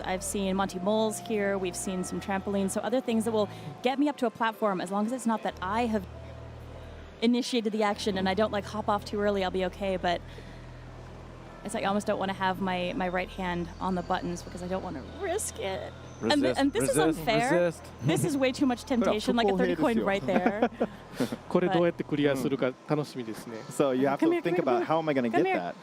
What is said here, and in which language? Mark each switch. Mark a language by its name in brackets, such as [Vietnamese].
[English] I've seen Monty Moles here. We've seen some trampolines. So other things that will get me up to a platform, as long as it's not that I have initiated the action and I don't like hop off too early, I'll be okay. But it's like I almost don't want to have my right hand on the buttons because I don't want to risk it. And this is unfair. This is way too much temptation, like a 30 coin right there. [Japanese] これどうやってクリアするか楽しみですね。 [English] So you have to think about how am I going to get that?